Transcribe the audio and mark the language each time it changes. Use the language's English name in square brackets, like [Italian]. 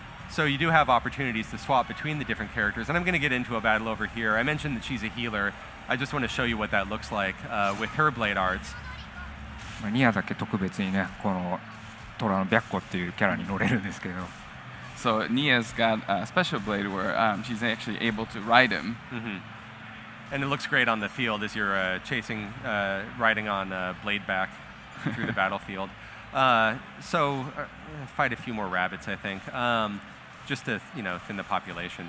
[English] So you do have opportunities to swap between the different characters. And I'm going to get into a battle over here. I mentioned that she's a healer. I just want to show you what that looks like with her blade arts. [Japanese] ニアだけ特別にね、このトラの白虎っていうキャラに乗れるんですけど。 [English] So Nia's got a special blade where she's actually able to ride him. And it looks great on the field as you're riding on blade back through the battlefield. So fight a few more rabbits, I think, just to thin the population.